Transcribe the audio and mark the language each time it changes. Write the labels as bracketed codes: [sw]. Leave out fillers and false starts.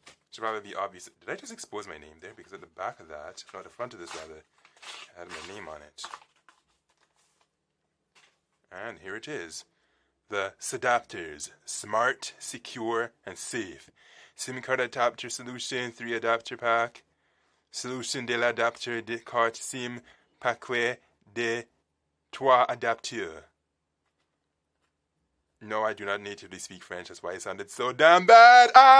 [en] Should probably be obvious. Did I just expose my name there? Because at the back of that, no, the front of this rather, had my name on it. And here it is. The Sadapters. Smart, secure, and safe. SIM card adapter solution, 3 adapter pack. [fr] Solution de l'adapter de carte SIM, paquet de 3 adapteurs. [en] No, I do not natively speak French. That's why it sounded so damn bad.